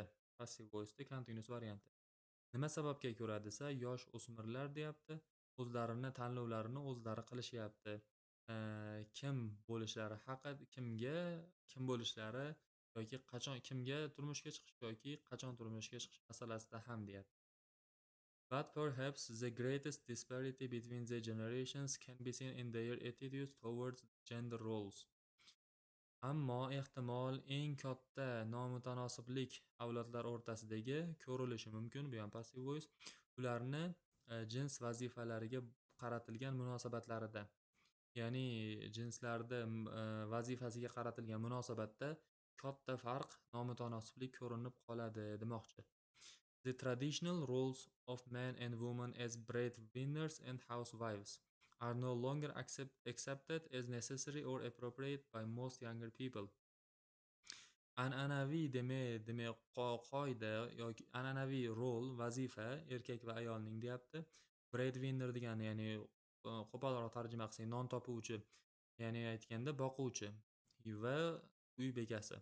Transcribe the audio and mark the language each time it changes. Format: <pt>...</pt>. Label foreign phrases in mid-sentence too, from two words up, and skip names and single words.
<en>Passive voice'da</en> <uz>continuous varianti. Nima sababga ko'ra desa, yosh o'smirlar deyapti, o'zlarini tanlovlarini o'zlari qilishyapti. Kim bo'lishlari kim bo'lishlari yoki qachon kimga turmushga chiqish yoki qachon turmushga chiqish masalasida ham deyapti.</uz> <en>But perhaps the greatest disparity between the generations can be seen in their attitudes towards gender roles.</en> <uz>Ammo ehtimol eng katta nomutanosiblik avlodlar o'rtasidagi ko'rilishi mumkin, bu ham</uz> <en>passive voice,</en> <uz>ularni jins vazifalariga qaratilgan munosabatlarida. Ya'ni jinslarda vazifasiga qaratilgan munosabatda katta farq, nomutanosiblik ko'rinib qoladi demoqchi.</uz> <en>The traditional roles of men and women as breadwinners and housewives are no longer accepted as necessary or appropriate by most younger people.</en> <uz>An'anaviy qoida yoki an'anaviy rol, vazifa erkak va ayolning deyapti. Breadwinner degani, ya'ni qo'polroq tarjima qilsak, non topuvchi, ya'ni aytganda boquvchi va uy bekasi.</uz>